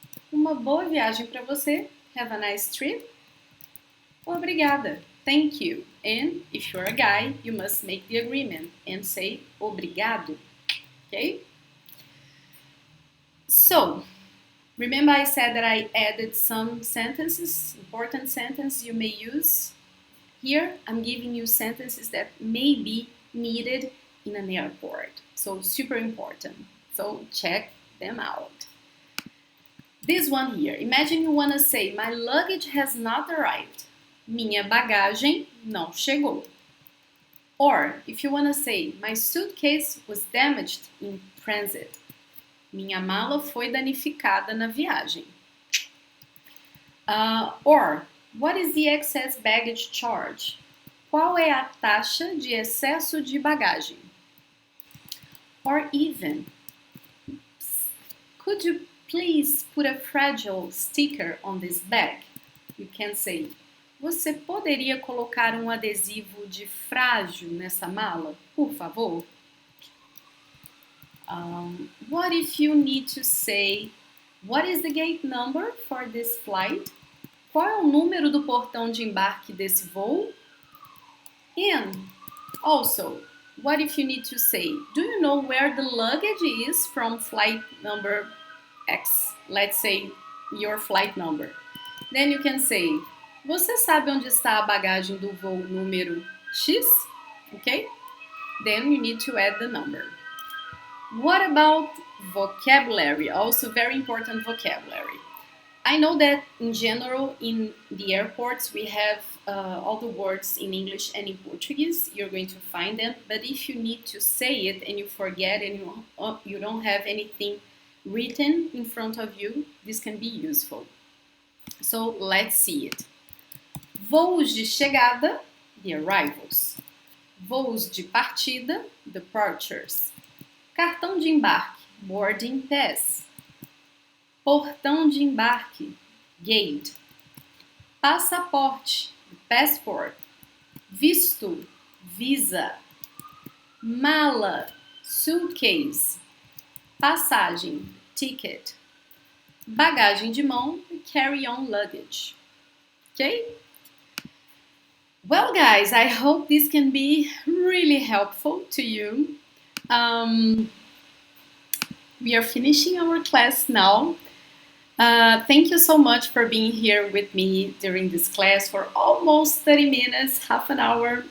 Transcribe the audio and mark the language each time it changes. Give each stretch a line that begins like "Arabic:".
Portuguese: Uma boa viagem para você.
English: Have a nice trip. Obrigada. Thank you. And if you're a guy, you must make the agreement and say obrigado. Okay? So, remember I said that I added some sentences, important sentences you may use. Here, I'm giving you sentences that may be needed in an airport. So, super important. So, check them out. This one here. Imagine you want to say, my luggage has not arrived.
Portuguese: Minha bagagem não chegou.
English: Or, if you want to say, my suitcase was damaged in transit.
Portuguese: Minha mala foi danificada na viagem.
English: Or, what is the excess baggage charge?
Portuguese: Qual é a taxa de excesso de bagagem?
English: Or even, could you please put a fragile sticker on this bag? You can say,
Portuguese: você poderia colocar um adesivo de frágil nessa mala, por favor?
English: What if you need to say, what is the gate number for this flight?
Portuguese: Qual é o número do portão de embarque desse voo?
English: And also, what if you need to say, do you know where the luggage is from flight number X? Let's say your flight number. Then you can say,
Portuguese: você sabe onde está a bagagem do voo número X?
English: Okay? Then you need to add the number. What about vocabulary? Also very important vocabulary. I know that in general in the airports we have all the words in English and in Portuguese. You're going to find them. But if you need to say it and you forget and you don't have anything written in front of you, this can be useful. So let's see it. Voos de chegada, the arrivals.
Portuguese: Voos de partida, departures. Cartão de embarque, boarding pass. Portão de embarque, gate. Passaporte, passport. Visto, visa. Mala, suitcase. Passagem, ticket. Bagagem de mão, carry-on luggage.
English: Okay? Well, guys, I hope this can be really helpful to you. We are finishing our class now. Thank you so much for being here with me during this class for almost 30 minutes, half an hour.